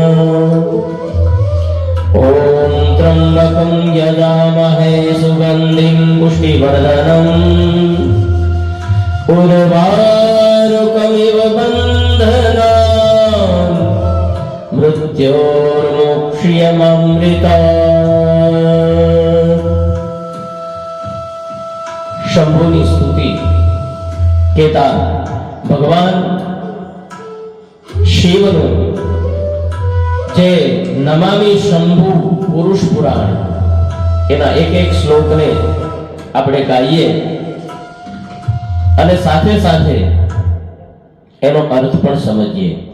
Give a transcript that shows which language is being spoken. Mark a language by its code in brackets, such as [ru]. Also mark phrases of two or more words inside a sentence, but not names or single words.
[sa] ओम त्र्यंबकं यजामहे सुगंधिं पुष्टिवर्धनम् उर्वारुकमिव बन्धनान् मृत्योर्मोक्ष्यममृता. [gu] શંભુની સ્તુતિ કેતા ભગવાન શિવનું જે [sa] નમામિ શંભુ પુરુષ પુરાણ [gu] એના એક એક શ્લોકને આપણે ગાઈએ અને સાથે સાથે એનો અર્થ પણ સમજીએ.